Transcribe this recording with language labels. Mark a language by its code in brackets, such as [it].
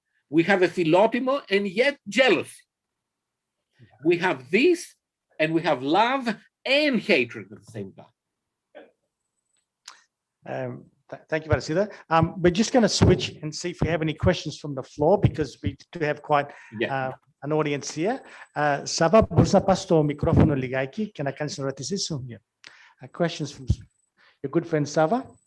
[en] We have a philotimo and yet jealousy. We have this and we have love and hatred at the same time. Thank you, Vrasidas. We're just going to switch and see if we have any questions from the floor, because we do have quite an audience here. [el] Sava, μπορείς να πας στο μικρόφωνο λιγάκι και να κάνεις την ερώτησή σου? [en] Questions from your good friend Sava.